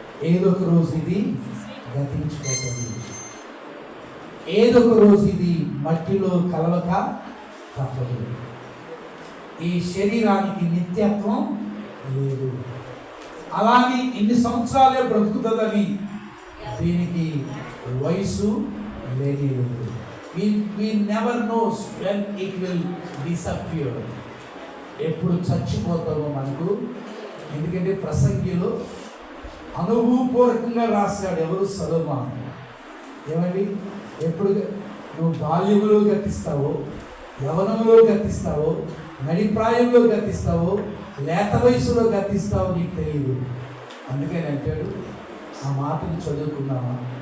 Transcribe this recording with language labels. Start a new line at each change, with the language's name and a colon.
Telugu: ఏదో ఒక రోజు ఇది గతించిపోతుంది. ఏదో ఒక రోజు ఇది మట్టిలో కలవక తప్పదు. ఈ శరీరానికి నిత్యత్వం లేదు. అలాగే ఇన్ని సంవత్సరాలే బ్రతుకుతుందని దీనికి వయసు లేదు.
English: We never knows when it will disappear.
Telugu: ఎప్పుడు చచ్చిపోతామో మనకు. ఎందుకంటే ప్రసంగిలో అనుభవపూర్వకంగా రాశాడు. ఎవరు? సొలొమోను. ఏమండి? ఎప్పుడు నువ్వు బాల్యములో గతిస్తావో, యవనంలో గతిస్తావో, నడిప్రాయంలో గతిస్తావో, లేత వయసులో గతిస్తావో నీకు తెలియదు. అందుకని అంటాడు, ఆ మాటను చదువుకున్నామా?